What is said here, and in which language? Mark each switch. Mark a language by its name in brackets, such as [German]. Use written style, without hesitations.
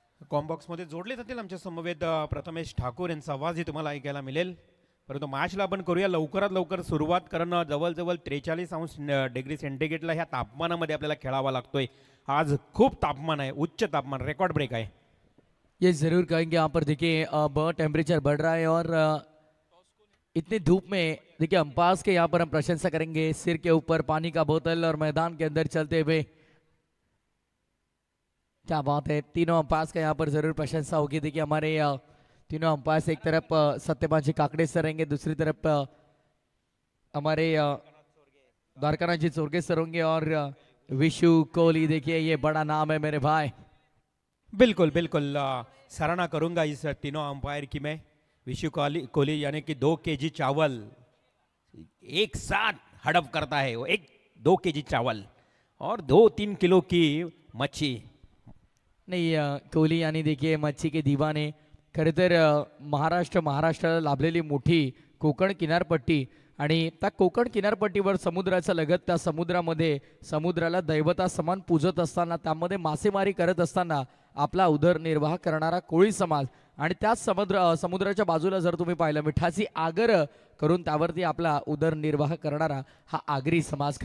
[Marathi] कॉम्बॉक्समध्ये जोडले जातील आमच्या समवेत प्रथमेश ठाकूर यांचा आवाजही तुम्हाला ऐकायला मिळेल. परंतु मॅचला आपण करूया लवकरात लवकर सुरुवात, कारण जवळजवळ 43° सेंटीग्रेडला ह्या तापमानामध्ये आपल्याला खेळावा लागतोय. आज खूप तापमान आहे, उच्च तापमान, रेकॉर्ड ब्रेक आहे. [Hindi] ये ज़रूर कहेंगे यहाँ पर देखिए बहुत टेम्परेचर बढ़ रहा है और इतनी धूप में देखिए अंपायर्स के यहाँ पर हम प्रशंसा करेंगे. सिर के ऊपर पानी का बोतल और मैदान के अंदर चलते हुए, क्या बात है. तीनों अंपायर्स का यहाँ पर जरूर प्रशंसा होगी. देखिए हमारे तीनों अंपायर्स, एक तरफ सत्यपाल जी काकड़े सर रहेंगे, दूसरी तरफ हमारे द्वारकानाथ जी चोरगे सर होंगे और विशु कोहली. देखिए ये बड़ा नाम है मेरे भाई. बिल्कुल बिल्कुल, सराहना करूंगा इस तीनों अंपायर की मैं. विशु कोहली यानी कि 2 kg चावल एक साथ हड़प करता है वो, 2 kg चावल और 2-3 किलो की मच्छी. नहीं, कोहली यानी देखिए मच्छी के दीवाने. [Marathi] खरं तर महाराष्ट्राला लाभलेली मोठी कोकण किनारपट्टी आणि त्या कोकण किनारपट्टीवर समुद्राच्या लगत, त्या समुद्रामध्ये समुद्राला दैवता समान पूजत असताना, त्यामध्ये मासेमारी करत असताना आपला उदरनिर्वाह करणारा कोळी समाज, आणि त्याच समुद्राच्या बाजूला जर तुम्ही पाहिलं मिठाची आगर करून त्यावरती आपला उदरनिर्वाह करणारा हा आगरी समाज.